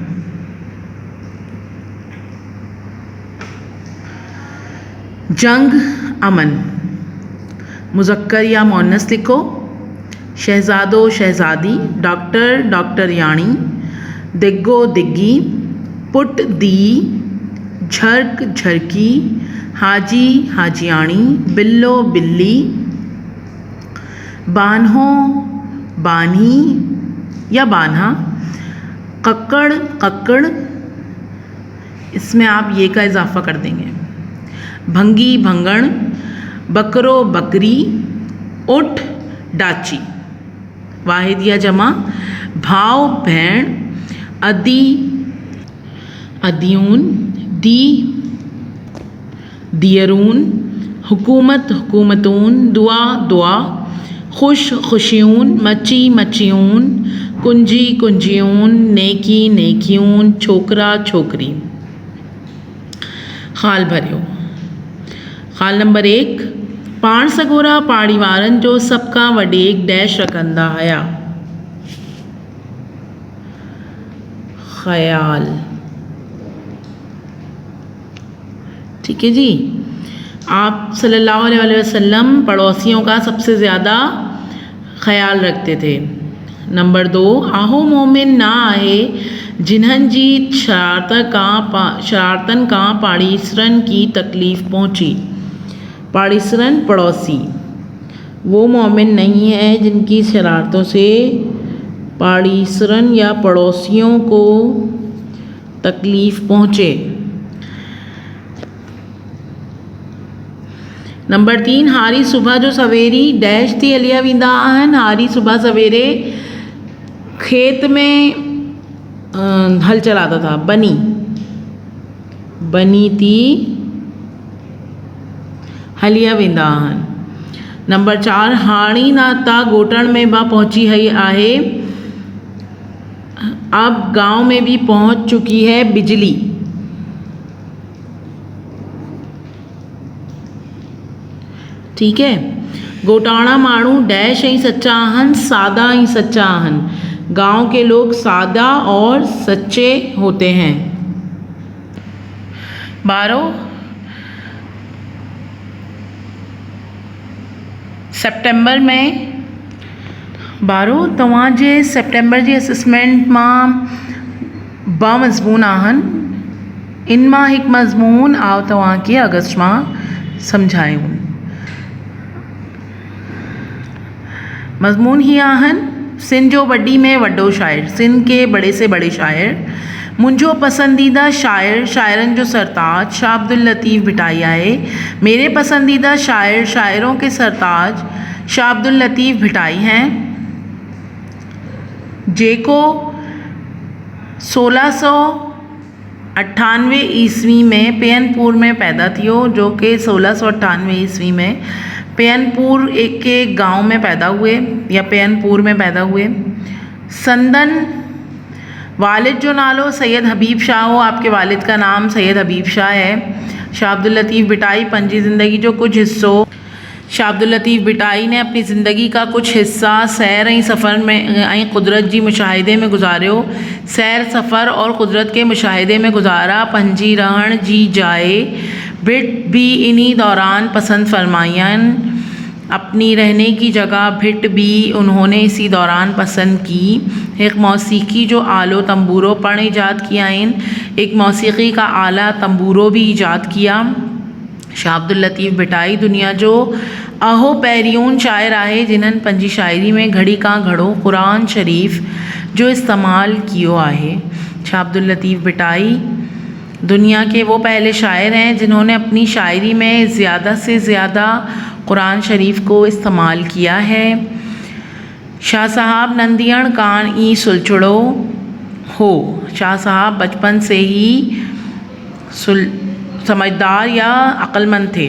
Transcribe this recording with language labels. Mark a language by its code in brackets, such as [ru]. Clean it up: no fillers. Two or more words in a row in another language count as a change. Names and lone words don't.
[sd] जंग अमन, मुज़क्कर या मुअन्नस लिखो। शहज़ादो शहज़ादी, डॉक्टर डॉक्टरयाणी, दिग्गो दिग्गी, पुट धी, झर्क झरकी, हाजी हाजियाणी, बिल्लो बिल्ली, बान्हो बान्ही या बान्हा, कक्कड़ कक्कड़, [ur] اس میں آپ یے کا اضافہ کر دیں گے. [sd] भंगी भंगण, बकरो बकरी, उठ डाची, वाहिद या जमा, भाव भेण, अदी अदियून, दी दियरून, हुकूमत हुकूमतून, दुआ दुआ, खुश खुशियून, मची मचियून, कुंजी कुंजियून, नेकी नेकियून, छोकरा छोकरी। ख़ाल भरियो। ख़ाल नंबर 1 पाण सॻोरा पहाड़ी वारनि जो सभ खां वधीक डैश रखंदा हुया। ख़याल। [ur] ٹھیک ہے جی. आप [ar] صلى الله عليه وسلم [ur] پڑوسیوں کا سب سے زیادہ خیال رکھتے تھے. [sd] नंबर 2 आहो मोमिन ना आहे जिन्हनि जी शरारतनि खां पाड़ीसरनि की तकलीफ़ पहुंची। [ur] پاڑیسرن پڑوسی، وہ مومن نہیں ہے جن کی شرارتوں سے پاڑیسرن یا پڑوسیوں کو تکلیف پہنچے. [sd] नंबर 3 हारी सुबह जो सवेरी डैश थी हलिया वेंदा आहिनि। [ur] ہاری صبح سویرے کھیت میں ہل چلاتا تھا. [sd] बनी बनी थी हलिया वेंदा आहिनि। नंबर 4 हाणी नाता ॻोठण में बि पहुची वई आहे। [ur] اب گاؤں میں بھی پہنچ چکی ہے بجلی. ٹھیک ہے. [sd] ॻोठाणा माण्हू डैश ऐं सच्चा आहिनि, सादा ऐं सच्चा आहिनि। [ur] گاؤں کے لوگ سادہ اور سچے ہوتے ہیں. [sd] 12 सितंबर में 12 तव्हांजे सितंबर जी असेसमेंट मां ॿ मज़मून आहिनि। इन मां हिकु मज़मून आउं तव्हांखे अगस्त मां सम्झायूं। मज़मून ही आहिनि सिंध जो वॾी में वॾो शाइर, [ur] سندھ کے بڑے سے بڑے شاعر, [sd] मुंहिंजो पसंदीदा शाइर शाइरनि जो सरताज शाह अब्दुल लतीफ़ भिटाई आहे। [ur] میرے پسندیدہ شاعر شاعروں کے سرتاج شاہ عبداللطیف بھٹائی ہیں, [sd] जेको 1698 ईस्वी में पेयनपुर में पैदा थियो, [ur] جو کہ 1698 عیسوی میں پیانپور ایک کے گاؤں میں پیدا ہوئے یا پیانپور میں پیدا ہوئے. [sd] संदन वालिद जो नालो सैयद हबीब शाह हो, [ur] آپ کے والد کا نام سید حبیب شاہ ہے. [sd] शाह अब्दुल लतीफ़ बिटाई पंजी ज़िंदगी जो कुछ हिस्सों, शाह अब्दुल लतीफ़ बिटाई [ur] نے اپنی زندگی کا کچھ حصہ [sd] सैर ऐं सफ़र में ऐं कुदरत जी मुशाहिदे में गुज़ारियो। [ur] سیر سفر اور قدرت کے مشاہدے میں گزارا. [sd] पंजी रहण जी जाए भिट भी इन्हीं दौरान पसंद फरमायन। [ur] اپنی رہنے کی جگہ بھٹ بھی انہوں نے اسی دوران پسند کی. [sd] एक मौसीकी जो आलो तंबूरो पण ईजाद किया इन, [ur] ایک موسیقی کا آلہ تنبورو بھی ایجاد کیا. [sd] शाह अब्दुल लतीफ़ बिटाई दुनिया जो अहो पहिरियूं शाइर आहे जिन्हनि पंहिंजी शाइरी में घड़ी का घड़ो क़ुरान शरीफ़ जो इस्तेमाल कियो आहे। [ur] شاہ عبداللطیف بھٹائی دنیا کے وہ پہلے شاعر ہیں جنہوں نے اپنی شاعری میں زیادہ سے زیادہ قرآن شریف کو استعمال کیا ہے. [sd] शाह साहब नंदियण कान ई सुलझड़ो हो। [ur] شاہ صاحب بچپن سے ہی سمجھدار یا عقلمند تھے.